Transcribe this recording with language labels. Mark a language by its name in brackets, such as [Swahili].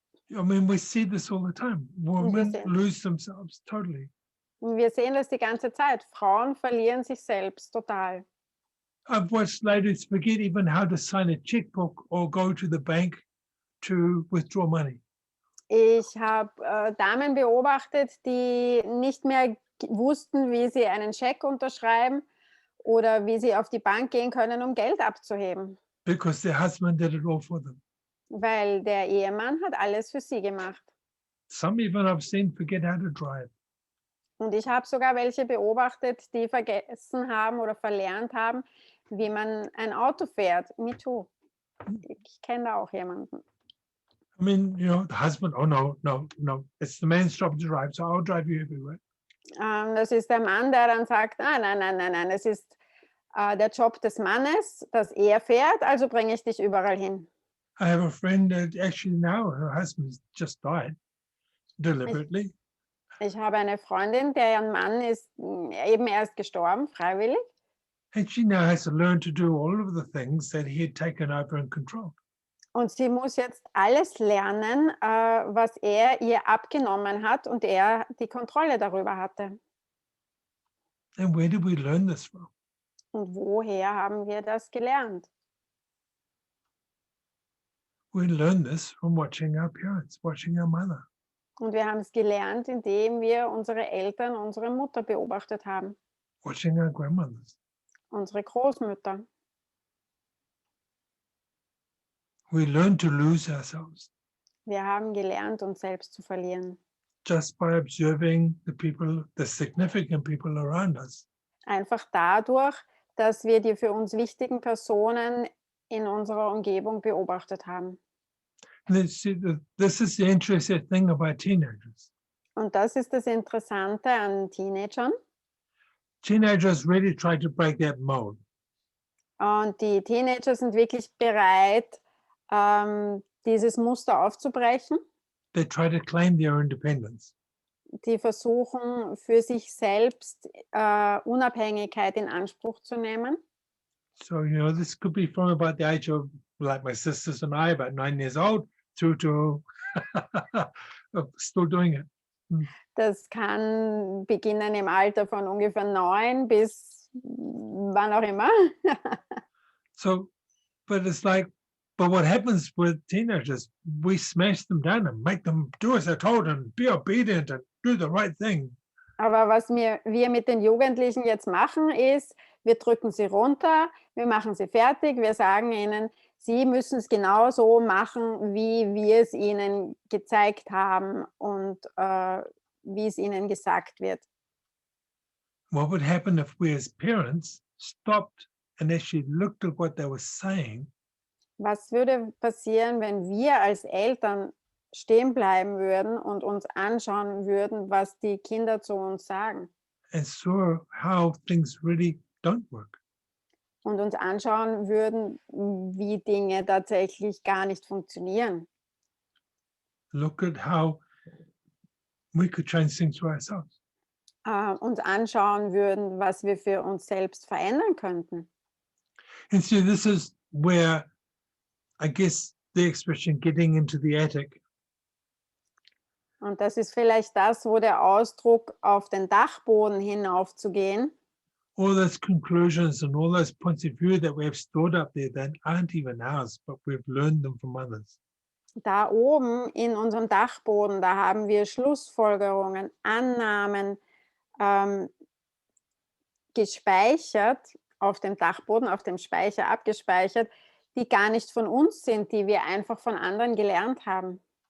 [English] I mean, we see this all the time. Women lose themselves totally. [German] Wir sehen das die ganze Zeit. Frauen verlieren sich selbst total. [English] I've watched ladies forget even how to sign a checkbook or go to the bank to withdraw money. [German] Ich habe Damen beobachtet, die nicht mehr wussten, wie sie einen Scheck unterschreiben oder wie sie auf die Bank gehen können, um Geld abzuheben, [English] Because their husband did it all for them. [German] weil der Ehemann hat alles für sie gemacht. [English] Some even I've seen forget how to drive. [German] Und ich habe sogar welche beobachtet, die vergessen haben oder verlernt haben, wie man ein Auto fährt. [English] Me too. [German] Ich kenne da auch jemanden. [English] I mean, the husband, oh no, it's the man's job to drive, so I'll drive you everywhere. [German] Das ist der Mann, der dann sagt, nein, es ist der Job des Mannes, dass er fährt, also bringe ich dich überall hin. [English] I have a friend that actually now her husband just died deliberately. [German] Ich habe eine Freundin, deren Mann ist eben erst gestorben, freiwillig. [English] And she now has to learn to do all of the things that he had taken over and controlled. [German] Und sie muss jetzt alles lernen, was er ihr abgenommen hat und er die Kontrolle darüber hatte. [English] And where did we learn this from? [German] Und woher haben wir das gelernt? [English] We learned this from watching our parents, watching our mother. [German] Und wir haben es gelernt, indem wir unsere Eltern, unsere Mutter beobachtet haben, [English] Watching our grandmothers. [German] unsere Großmütter. [English] We learned to lose ourselves [German] Wir haben gelernt, uns selbst zu verlieren. [English] just by observing the people, the significant people around us. [German] Einfach dadurch, dass wir die für uns wichtigen Personen in unserer Umgebung beobachtet haben. [English] This is the interesting thing about teenagers. [German] Und das ist das Interessante an Teenagern. [English] Teenagers really try to break that mold. [German] Und die Teenager sind wirklich bereit, dieses Muster aufzubrechen. [English] They try to claim their independence. [German] Die versuchen, für sich selbst Unabhängigkeit in Anspruch zu nehmen. [English] So, this could be from about the age of, like my sisters and I, about 9 years old, through to still doing it. [German] Das kann beginnen im Alter von ungefähr 9 bis wann auch immer. [English] So, but it's like, but what happens with teenagers, we smash them down and make them do as they're told and be obedient and do the right thing. [German] Aber was wir mit den Jugendlichen jetzt machen, ist, wir drücken sie runter, wir machen sie fertig, wir sagen ihnen, sie müssen es genau so machen, wie wir es ihnen gezeigt haben und wie es ihnen gesagt wird. [English] What would happen if we as parents stopped and actually looked at what they were saying? [German] Was würde passieren, wenn wir als Eltern stehen bleiben würden und uns anschauen würden, was die Kinder zu uns sagen? [English] And saw how things really don't work. [German] Und uns anschauen würden, wie Dinge tatsächlich gar nicht funktionieren. [English] Look at how we could change things for ourselves. [German] Uns anschauen würden, was wir für uns selbst verändern könnten. [English] And so this is where, I guess, the expression getting into the attic [German] Und das ist vielleicht das, wo der Ausdruck auf den Dachboden hinaufzugehen, [English] all those conclusions and all those points of view that we have stored up there that aren't even ours, but we've learned them from others. [German] da oben in unserem Dachboden, da haben wir Schlussfolgerungen, Annahmen gespeichert, auf dem Dachboden, auf dem Speicher abgespeichert, die gar nicht von uns sind, die wir einfach von anderen gelernt haben.